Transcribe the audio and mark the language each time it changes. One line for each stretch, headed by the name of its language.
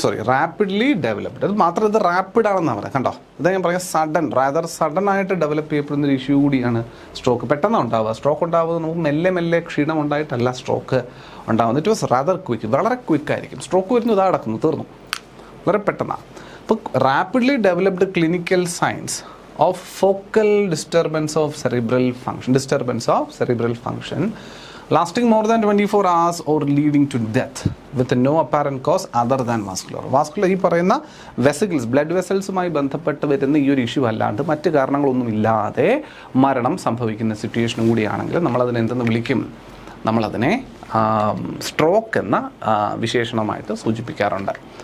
Malayalam: Rapidly developed. അത് മാത്രം ഇത് റാപ്പിഡ് ആണെന്നാണ് പറയുക. കണ്ടോ, ഇതാ ഞാൻ പറയാം, സഡൻ ആയിട്ട് ഡെവലപ്പ് ചെയ്യപ്പെടുന്ന ഒരു ഇഷ്യൂ കൂടിയാണ് സ്ട്രോക്ക്. പെട്ടെന്ന് ഉണ്ടാവുക. സ്ട്രോക്ക് ഉണ്ടാവുന്നത് നമുക്ക് മെല്ലെ ക്ഷീണം ഉണ്ടായിട്ടല്ല സ്ട്രോക്ക് ഉണ്ടാകുന്നത്.
English: it was rather quick,
Malayalam: വളരെ ക്വിക്കായിരിക്കും. സ്ട്രോക്ക് വരുന്നു, ഇതാ നടക്കുന്നു, തീർന്നു, വളരെ പെട്ടെന്നാണ്. അപ്പോൾ
English: Rapidly developed clinical science of focal disturbance of cerebral function lasting more than 24 hours or leading to death with no apparent cause other than vascular.
Malayalam: ഈ പറയുന്ന വെസിക്കിൾസ്, ബ്ലഡ് വെസൽസുമായി ബന്ധപ്പെട്ട് വരുന്ന ഈ ഒരു ഇഷ്യൂ അല്ലാണ്ട് മറ്റ് കാരണങ്ങളൊന്നും ഇല്ലാതെ മരണം സംഭവിക്കുന്ന സിറ്റുവേഷനും കൂടിയാണെങ്കിൽ നമ്മളതിനെ എന്തെന്ന് വിളിക്കും, നമ്മളതിനെ സ്ട്രോക്ക് എന്ന വിശേഷണമായിട്ട് സൂചിപ്പിക്കാറുണ്ട്.